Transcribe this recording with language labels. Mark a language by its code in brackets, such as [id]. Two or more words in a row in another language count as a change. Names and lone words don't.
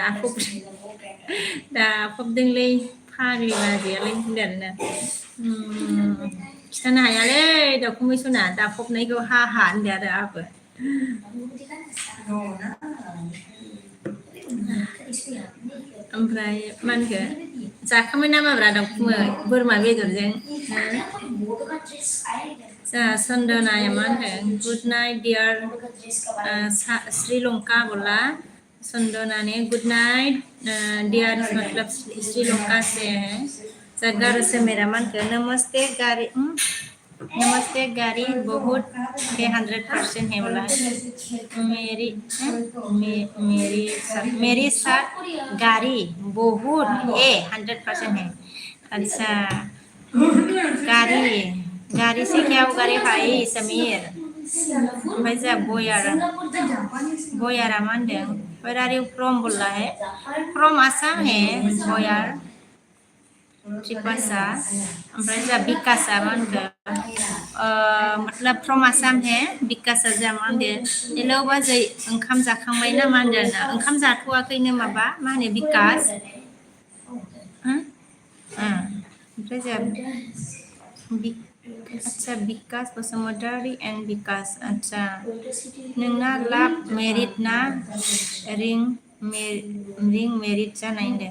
[brx] दाफबदोंलै फाग्लि बाजैयालाय होनदों आरोना खिथानो हायालै दाउखुमै सना दाफबनायखौ हा होनदों आरो आंबो ओमफ्राय मा होनखो जाखांबाय नामाब्रा दाउखुमै बोरमा बेदरजों जोंहा सन्दनाया मा होनदों [en] good night dear [hi] श्रीलंका बोला संदना ने [en] good night dear [hi] मतलब श्रीलंका से है गारो से मेरा मान के नमस्ते गाड़ी बहुत है 100% है बोला मेरी साथ गाड़ी बहुत है 100% है अच्छा गाड़ी से क्या होगा रे भाई समीर [brx] ओमफ्राय जा बयारा मा होनदों [en] where are you from [hi] बोला है from आसाम है [brx] बयार त्रिपासा ओमफ्राय जा बिकासा मा होनखो [hi] मतलब from आसाम है [brx] बिकासा जा मा होनदों हेलौ बाजै ओंखाम जाखांबाय ना मा होनदों ओंखाम जाथ'वाखैनो माबा मा होनो बिकास ओमफ्राय जा अच्छा बिकास बसुमतारी एंड बिकास अच्छा नोंना लाभ मेरिट ना रिं मेरिट जानाय होनदों